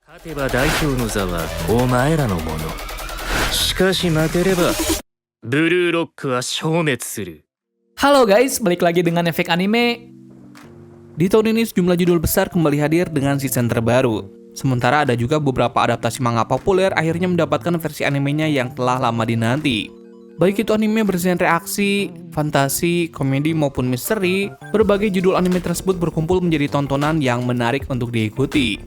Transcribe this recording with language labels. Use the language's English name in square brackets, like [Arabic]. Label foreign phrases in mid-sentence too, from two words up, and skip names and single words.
[Japanese] 勝てば代表の座はお前らのもの。しかし負ければブルーロックは消滅する。 [Indonesian] Halo guys, balik lagi dengan Efek Anime. Di tahun ini sejumlah judul besar kembali hadir dengan season terbaru. Sementara ada juga beberapa adaptasi manga populer akhirnya mendapatkan versi animenya yang telah lama dinanti. Baik itu anime bergenre aksi, fantasi, komedi maupun misteri, berbagai judul anime tersebut berkumpul menjadi tontonan yang menarik untuk diikuti.